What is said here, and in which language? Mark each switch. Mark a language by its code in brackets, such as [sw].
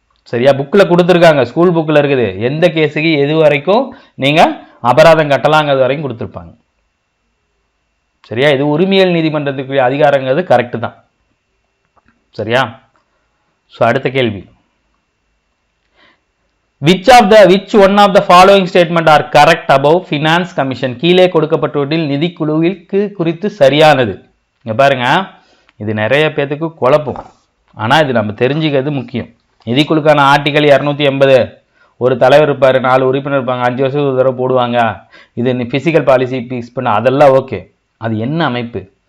[ta] சரியா? புக்கில் கொடுத்துருக்காங்க, ஸ்கூல் புக்கில் இருக்குது. எந்த கேஸுக்கு எது வரைக்கும் நீங்கள் அபராதம் கட்டலாங்கிறது வரைக்கும் கொடுத்துருப்பாங்க. சரியா? இது உரிமையல் நீதிமன்றத்துக்குரிய அதிகாரங்கிறது கரெக்டு தான். சரியா? ஸோ அடுத்த கேள்வி, [en] which one of the following statement are correct above finance commission? [ta] கீழே கொடுக்கப்பட்டவற்றில் நிதிக்குழுவிற்கு குறித்து சரியானது. இங்க பாருங்க, இது நிறைய பேத்துக்கு குழப்பம். ஆனா இது நம்ம தெரிஞ்சுக்கிறது முக்கியம். நிதிக்குழுக்கான ஆர்டிகல் 280, ஒரு தலைவர் இருப்பாரு, 4 உறுப்பினர் இருப்பாங்க, 5 வருஷத்துக்கு ஒரு தடவை போடுவாங்க. இது பிசிக்கல் பாலிசி பிக்ஸ் பண்ண, அதெல்லாம் ஓகே. அது என்ன அமைப்பு?